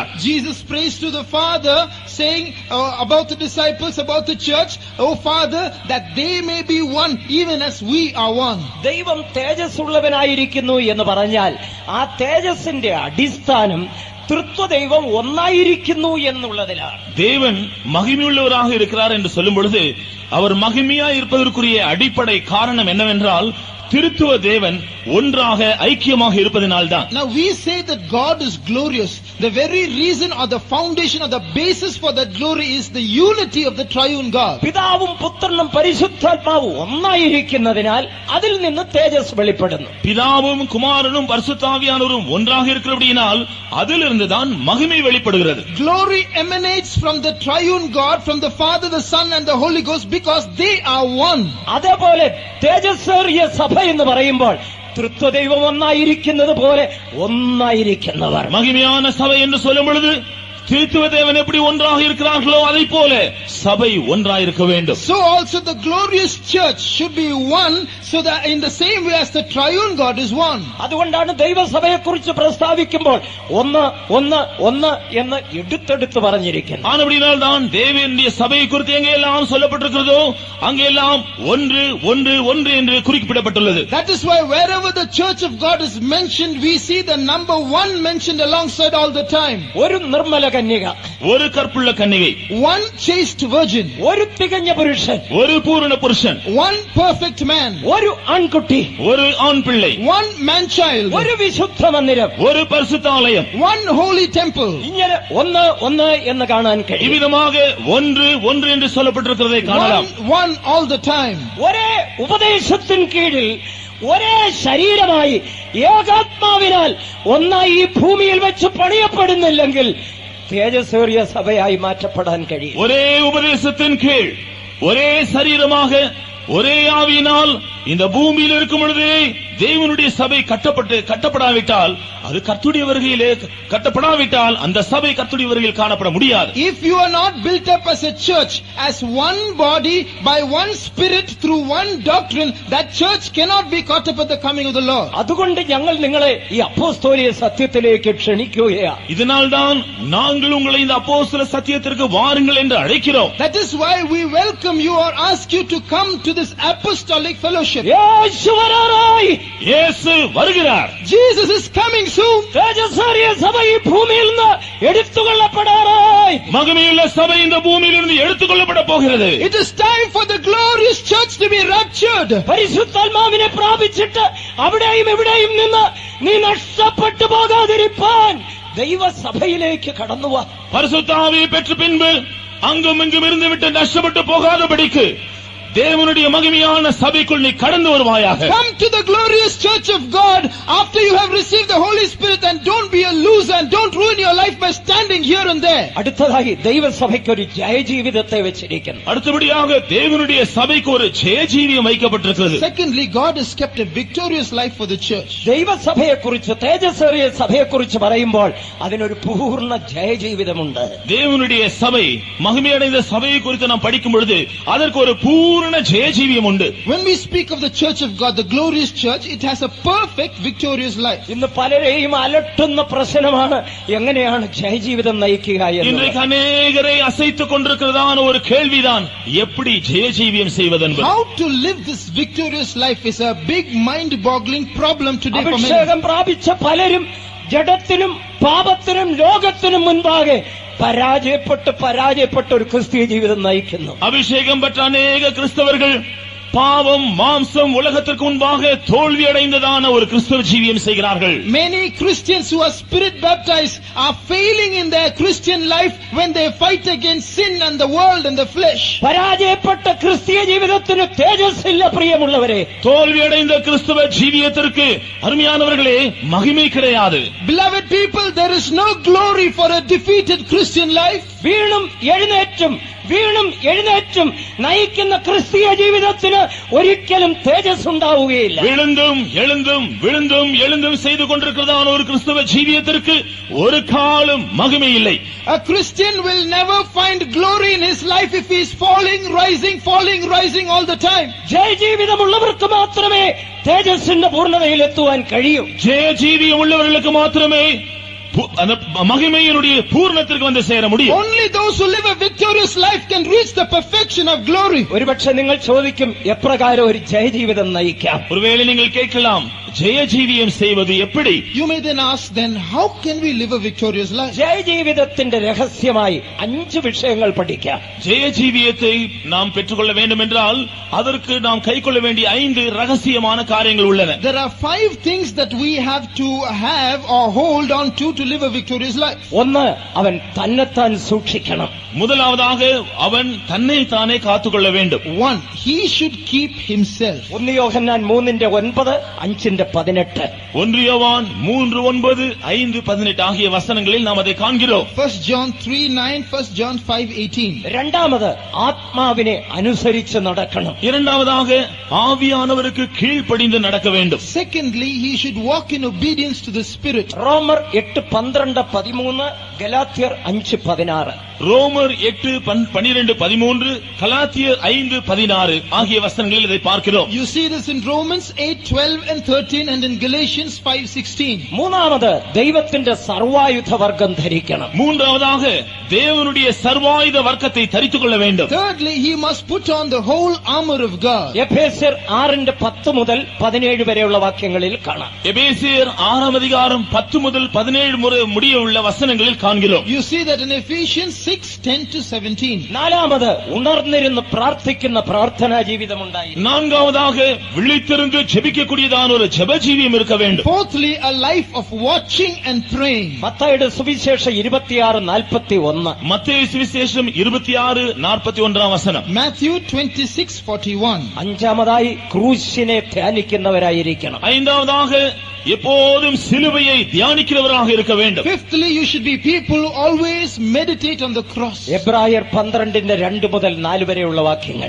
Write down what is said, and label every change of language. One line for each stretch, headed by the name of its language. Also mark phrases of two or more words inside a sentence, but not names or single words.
English: Jesus prays to the Father, saying about the disciples, about the church, "Oh Father, that they may be one, even as we are one."
Malayalam: ദൈവം തേജസ്സുള്ളവനായിരിക്കുന്നു എന്ന് പറഞ്ഞാൽ ആ തേജസ്സിന്റെ അടിസ്ഥാനം തൃത്വ ദൈവം ഒന്നായിരിക്കുന്നു എന്നുള്ളതിലാണ്.
Tamil: தேவன் மகிமையுள்ளவராக இருக்கிறார் என்று சொல்லும் பொழுது அவர் மகிமையாய் இருப்பதற்குரிய அடிப்படை காரணம் என்னவென்றால் திருத்துவ தேவன் ஒன்றாக ஐக்கியமாக இருப்பதனால்தான்.
English: Now we say that God is glorious. The very reason or the foundation or the basis for that glory is the unity of the triune God.
Malayalam: പിതാവും പുത്രനും പരിശുദ്ധാത്മാവും ഒന്നായിരിക്കുന്നതിനാൽ അതിൽ നിന്ന് തേജസ് വെളിപ്പെടുന്നു.
Tamil: பிதாவும் குமாரனும் பரிசுத்தாவியானவரும் ஒன்றாக இருக்கிறபடியினால் அதிலிருந்துதான் மகிமை வெளிப்படுகிறது.
English: Glory emanates from the triune God, from the Father, the Son and the Holy Ghost, because they are one.
Malayalam: അതേപോലെ തേജസ്സേറിയ സഭ എന്ന് പറയുമ്പോൾ തൃത്വ ദൈവം ഒന്നായിരിക്കുന്നത് പോലെ ഒന്നായിരിക്കുന്നവർ.
Tamil: மகிமையான சபை என்று சொல்லும் பொழுது திருத்துவ தேவன் எப்படி ஒன்றாக இருக்கிறார்களோ அதை போல சபை ஒன்றாக இருக்க வேண்டும்.
English: So also the glorious church should be one, so that in the same way as the triune God is one.
Malayalam: അതുകൊണ്ടാണ് ദൈവസഭയെക്കുറിച്ച് പ്രസ്താവിക്കുമ്പോൾ ഒന്ന് ഒന്ന് ഒന്ന് എന്ന് എടുത്തെടുത്ത് പറഞ്ഞിരിക്കുന്നത്.
Tamil: ஆனபடியால் தான் தேவனுடைய சபையை குறித்து எங்கெல்லாம் சொல்லப்பட்டிருக்கிறதோ அங்கெல்லாம் ஒன்று ஒன்று ஒன்று என்று குறிப்பிடப்பட்டுள்ளது.
English: That is why wherever the church of God is mentioned, we see the number one mentioned alongside all the time.
Malayalam: ഒരു നിർമ്മല കന്യക,
Tamil: ஒரு கற்புள்ள கன்னிகை,
English: one chaste virgin,
Malayalam: ഒരു തികഞ്ഞ പുരുഷൻ,
Tamil: ஒரு பூரண புருஷன்,
English: one perfect man,
Malayalam: ഒരു ആൺകുട്ടി,
Tamil: ஒரு ஆண் பிள்ளை,
English: one man child,
Malayalam: ഒരു വിശുദ്ധ മന്ദിരം,
Tamil: ஒரு பரிசுத்தாலயம்,
English: one holy temple.
Malayalam: ഇങ്ങനെ ഒന്ന് ഒന്ന് എന്ന് കാണാൻ കഴിയും.
Tamil: இவ்விதமாக ஒன்று ஒன்று என்று சொல்லப்பட்டிருக்கிறதை காணலாம்.
English: One all the time.
Malayalam: ഒരേ ഉപദേശത്തിൻ കീഴിൽ ഒരേ ശരീരമായി ഏകാത്മാവിനാൽ ഒന്നായി ഈ ഭൂമിയിൽ വെച്ച് പണിയപ്പെടുന്നില്ലെങ്കിൽ തേജസ്സേറിയ സഭയായി മാറ്റപ്പെടാൻ കഴിയും.
Tamil: ஒரே உபதேசத்தின் கீழ் ஒரே சரீரமாக ஒரே ஆவியினால் இந்த பூமியில் இருக்கும் பொழுதே தேவனுடைய சபை கட்டப்படாவிட்டால் அது கர்த்தருடைய வருகையிலே கட்டப்படாவிட்டால் அந்த சபை கர்த்தருடைய வருகையில் காணப்பட முடியாது.
English: If you are not built up as a church, as one body, by one spirit, through one doctrine, that church cannot be caught up at the coming of the Lord.
Malayalam: അതുകൊണ്ട് ഞങ്ങൾ നിങ്ങളെ ഈ അപ്പോസ്തോലിക സത്യത്തിലേക്ക് ക്ഷണിക്കുകയാണ്.
Tamil: இதனால்தான் நாங்கள் உங்களை இந்த அப்போஸ்தல சத்தியத்திற்கு வாருங்கள் என்று அழைக்கிறோம்.
English: That is why we welcome you or ask you to come to this apostolic fellowship.
Malayalam: യേശു വരാറായി.
Tamil: இயேசு வருகிறார்.
English: Jesus is coming soon.
Malayalam: തേജസ്സേറിയ സഭ ഈ ഭൂമിയിൽ നിന്ന് എടുത്തുകൊള്ളപ്പെടാറായി.
Tamil: மகிமையுள்ள சபை இந்த பூமியிலிருந்து எடுத்துக்கொள்ளப்பட போகிறது.
English: It is time for the glorious church to be raptured.
Malayalam: പരിശുദ്ധാത്മാവിനെ പ്രാപിച്ചിട്ട് അവിടെയും ഇവിടെയും നിന്ന് നീ നഷ്ടപ്പെട്ടു പോകാതിരിപ്പാൻ ദൈവസഭയിലേക്ക് കടന്നുവാ.
Tamil: பரிசுத்த ஆவியை பெற்ற பின்பு அங்கும் இங்கும் இருந்துவிட்டு நஷ்டப்பட்டு போகாதபடிக்கு தேவனுடைய மகிமையான சபைக்குள் நீ கடந்து வருவாயாக.
English: Come to the glorious church of God after you have received the Holy Spirit, and don't be a loser and don't ruin your life by standing here and there.
Malayalam: അടുത്തതായി ദൈവസഭയ്ക്ക് ഒരു ജയജീവിതത്തെ വെച്ചിരിക്കുന്നു.
Tamil: அடுத்தபடியாக தேவனுடைய சபைக்கு ஒரு ஜெயஜீவியம் வைக்கப்பட்டிருக்கிறது.
English: Secondly, God has kept a victorious life for the church.
Malayalam: ദൈവസഭയെക്കുറിച്ച് തേജസ്സേറിയ സഭയെക്കുറിച്ച് പറയുമ്പോൾ അതിനൊരു പൂർണ്ണ ജയജീവിതമുണ്ട്.
Tamil: தேவனுடைய சபை மகிமையடைந்த சபையை குறித்து நாம் படிக்கும் பொழுது அதற்கு ஒரு பூரண ஜெயஜீவியம் உண்டு.
English: When we speak of the church of God, the glorious church, it has a perfect victorious life.
Malayalam: ഇന്ന് പലരെയും അലട്ടുന്ന പ്രശ്നമാണ് എങ്ങനെയാണ് ജയജീവിതം നയിക്കുക എന്ന്.
Tamil: இன்றைக்கு அநேகரை அசைத்துக் கொண்டிருக்கிறதான ஒரு கேள்விதான் எப்படி ஜெயஜீவியம் செய்வதென்பது.
English: How to live this victorious life is a big mind-boggling problem today for many.
Malayalam: അഭിഷേകം പ്രാപിച്ച പലരും ജഡത്തിനും പാപത്തിനും ലോകത്തിനും മുൻപാകെ പരാജയപ്പെട്ട ഒരു ക്രിസ്തീയ ജീവിതം നയിക്കുന്നു.
Tamil: அபிஷேகம் பெற்ற அநேக கிறிஸ்தவர்கள் பாவம் மாம்சம் உலகத்திற்கு முன்பாக தோல்வி அடைந்ததான ஒரு கிறிஸ்தவ ஜீவியம் செய்கிறார்கள்.
English: Many Christians who are spirit baptized are failing in their Christian life when they fight against sin and the world and the flesh.
Malayalam: പരാജയപ്പെട്ട ക്രിസ്തീയ ജീവിതത്തിന് തേജസ്സില്ല പ്രിയമുള്ളവരെ.
Tamil: தோல்வி அடைந்த கிறிஸ்தவ ஜீவியத்திற்கு அருமையானவர்களே மகிமை கிடையாது.
English: Beloved people, there is no glory for a defeated Christian life.
Malayalam: വീണും എഴുന്നേറ്റും നയിക്കുന്ന ക്രിസ്തീയ ജീവിതത്തിന് ഒരിക്കലും തേജസ് ഉണ്ടാവുകയില്ല.
Tamil: விழுந்தும் செய்து கொண்டிருக்கிறதான ஒரு கிறிஸ்தவ ஜீவியத்திற்கு ஒரு காலம் மகிமை இல்லை.
English: A Christian will never find glory in his life if he is falling, rising all the time.
Malayalam: ജയജീവിതമുള്ളവർക്ക് മാത്രമേ തേജസ്സിന്റെ പൂർണ്ണതയിൽ എത്തുവാൻ കഴിയൂ.
Tamil: ஜெயஜீவியம் உள்ளவர்களுக்கு மாத்திரமே அந்த மகிமையினுடைய பூர்ணத்திற்கு வந்து சேர முடியும்.
English: Only those who live a victorious life can reach the perfection of glory.
Malayalam: ഒരുപക്ഷെ നിങ്ങൾ ചോദിക്കും എപ്രകാരം ഒരു ജയജീവിതം നയിക്കാം.
Tamil: ஒருவேளை நீங்கள் கேட்கலாம் ஜெயஜீவியம் செய்வது எப்படி?
English: You may then ask, then how can we live a victorious life?
Malayalam: ജയജീവിതത്തിന്റെ രഹസ്യമായി 5 വിഷയങ്ങൾ പഠിക്കാം.
Tamil: ஜெயஜீவியத்தை நாம் பெற்றுக்கொள்ள வேண்டும் என்றால் அதற்கு நாம் கைக்கொள்ள வேண்டிய 5 ரகசியமான காரியங்கள் உள்ளன.
English: There are 5 things that we have to have or hold on to live a victorious life.
Malayalam: ഒന്ന്, അവൻ തന്നെത്താൻ സൂക്ഷിക്കണം.
Tamil: முதலாவதாக அவன் தன்னை தானே காத்துக்கொள்ள வேண்டும்.
English: 1, he should keep himself.
Malayalam: 1 യോഹന്നാൻ 3:9, 5:18.
Tamil: 1 யோவான் 3:9, 5:18 ஆகிய வசனங்களில் நாம் அதை காண்கிறோம்.
English: 1 John 3:9, 1 John 5:18.
Malayalam: രണ്ടാമത്, ആത്മാവിനെ അനുസരിച്ച് നടക്കണം.
Tamil: இரண்டாவதாக ஆவியானவருக்கு கீழ்ப்படிந்து நடக்க வேண்டும்.
English: Secondly, he should walk in obedience to the Spirit.
Malayalam: റോമർ 8:12-13, ഗലാത്യർ 5:16.
Tamil: ரோமர் 8:12-13, கலாத்தியர் 5:16 ஆகிய வசனங்களில் இதை பார்க்கிறோம்.
English: You see this in Romans 8:12 and 13 and in Galatians 5:16.
Malayalam: മൂന്നാമത്, ദൈവത്തിന്റെ സർവായുധ വർഗം ധരിക്കണം.
Tamil: மூன்றாவதாக தேவனுடைய சர்வாயுத வர்க்கத்தை தரித்துக் கொள்ள வேண்டும்.
English: Thirdly, he must put on the whole armor of God.
Malayalam: എഫേസ്യർ 6:10 മുതൽ 17 വരെയുള്ള വാക്യങ്ങളിൽ കാണാം.
Tamil: எபேசியர் 6:10-17 முடிய உள்ள வசனங்களில் காண்கிறோம்.
English: You see that in Ephesians 6:10-17.
Malayalam: നാലാമത്, ഉണർന്നിരുന്ന് പ്രാർത്ഥിക്കുന്ന പ്രാർത്ഥനാ ജീവിതം ഉണ്ടായി.
Tamil: நான்காவதாக விழித்திருந்து ஜெபிக்கக்கூடியதான ஒரு ஜெப ஜீவியம் இருக்க வேண்டும்.
English: Fourthly, a life of watching and praying.
Malayalam: മത്തായിയുടെ സുവിശേഷം 26:41.
Tamil: மத்தேயு சுவிசேஷம் 26:41 வசனம்.
English: Matthew 26:41.
Malayalam: അഞ്ചാമതായി, ക്രൂശിനെ ധ്യാനിക്കുന്നവരായിരിക്കണം.
Tamil: ஐந்தாவதாக எப்போதும் சிலுவையை தியானிக்கிறவராக இருக்க வேண்டும்.
English: Fifthly, you should be people who always meditate on the cross.
Malayalam: എബ്രായർ 12:2 മുതൽ 4 വരെയുള്ള വാക്യങ്ങൾ.